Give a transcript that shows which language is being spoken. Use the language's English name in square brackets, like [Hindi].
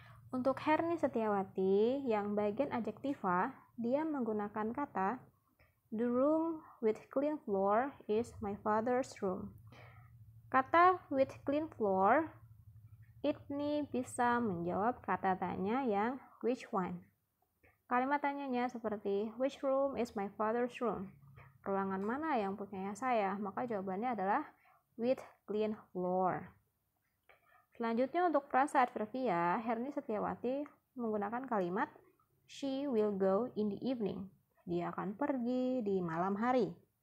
[Indonesian] Untuk Herni Setiawati yang bagian adjektiva, dia menggunakan kata [English] the room with clean floor is my father's room. [Indonesian] Kata [English] with clean floor [Indonesian] ini bisa menjawab kata tanya yang [English] which one. [Indonesian] Kalimat tanyanya seperti [English] which room is my father's room? [Indonesian] Ruangan mana yang punya saya? Maka jawabannya adalah [English] with clean floor. [Indonesian] Selanjutnya untuk frasa adverbia, Herni Setiawati menggunakan kalimat [English] she will go in the evening. [Indonesian] Dia akan pergi di malam hari.